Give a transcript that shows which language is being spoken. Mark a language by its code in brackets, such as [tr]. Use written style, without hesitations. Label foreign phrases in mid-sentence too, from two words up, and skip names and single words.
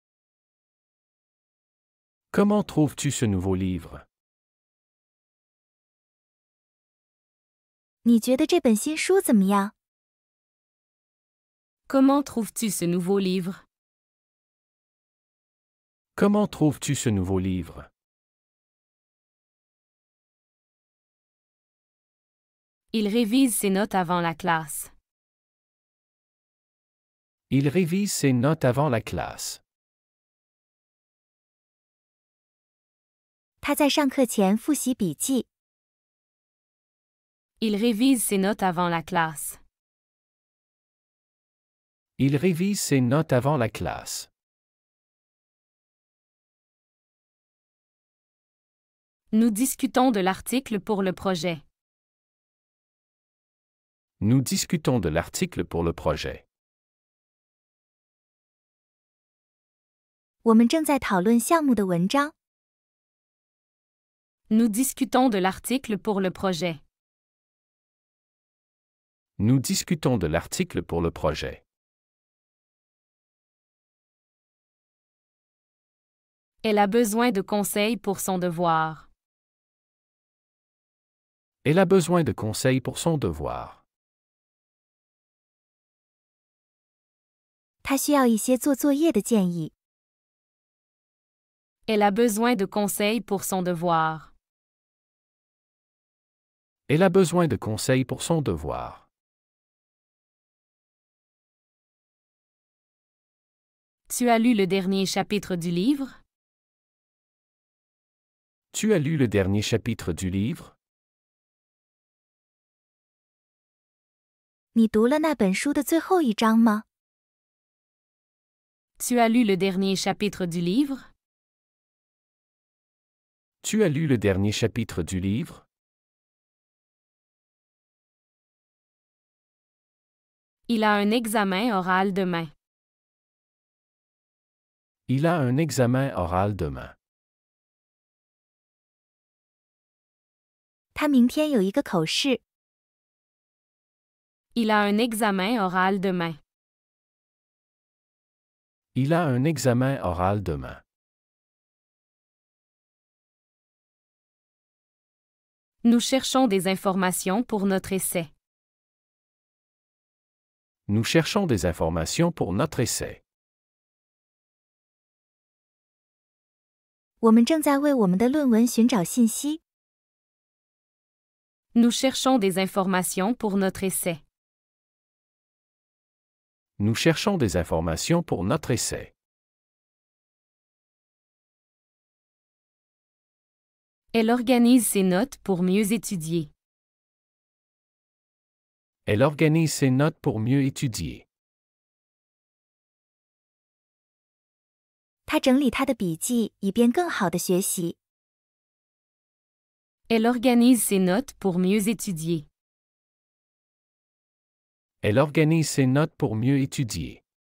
[fr] Comment trouves-tu ce nouveau livre? [zh] 你觉得这本新书怎么样？ [fr] Comment trouves-tu ce nouveau livre? Comment trouves-tu ce nouveau livre? Il révise ses notes avant la classe. Il révise ses notes avant la classe. [zh] 他在上课前复习笔记。 [fr] Il révise ses notes avant la classe. Il révise ses notes avant la classe. Nous discutons de l'article pour le projet. Nous discutons de l'article pour le projet. [zh] 我们正在讨论项目的文章。 [fr] Nous discutons de l'article pour le projet. Nous discutons de l'article pour le projet. Elle a besoin de conseils pour son devoir. Elle a besoin de conseils pour son devoir. [zh] 他需要一些做作业的建议。 [fr] Elle a besoin de conseils pour son devoir. Elle a besoin de conseils pour son devoir. Tu as lu le dernier chapitre du livre? Tu as lu le dernier chapitre du livre? [zh] 你读了那本书的最后一章吗？ [fr] Tu as lu le dernier chapitre du livre? Tu as lu le dernier chapitre du livre? Il a un examen oral demain. Il a un examen oral demain. [zh] 他明天有一个口试。 [fr] Il a un examen oral demain. Il a un examen oral demain. Nous cherchons des informations pour notre essai. Nous cherchons des informations pour notre essai. [zh] 我们正在为我们的论文寻找信息。 [fr] Nous cherchons des informations pour notre essai. Nous cherchons des informations pour notre essai. Elle organise ses notes pour mieux étudier. Elle organise ses notes pour mieux étudier. [zh] 他整理他的笔记，以便更好的学习。 [fr] Elle organise ses notes pour mieux étudier. Elle organise ses notes pour mieux étudier.